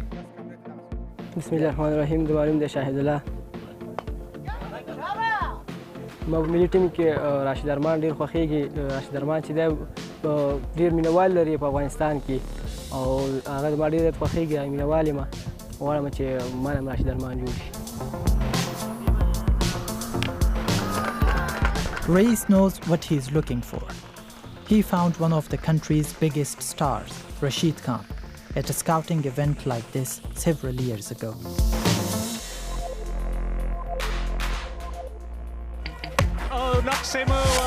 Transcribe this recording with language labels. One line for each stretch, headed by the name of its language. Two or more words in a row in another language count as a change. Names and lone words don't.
Pashto: بسم الله الرحمن الرحیم. زما نوم دی شاهد الله. ما په ملي ټیم کې راشد ارمان ډېر خوښېږي. راشد ارمان چې دی ډېر مینوال لري په افغانستان کې او هغه زما ډېر خوښېږي مینوال یم غواړم چې ما هم راشد ارمان جوړ شي.
English: Reis knows what he is looking for. He found one of the country's biggest stars, Rashid Khan, at a scouting event like this several years ago. Oh, knocks him over.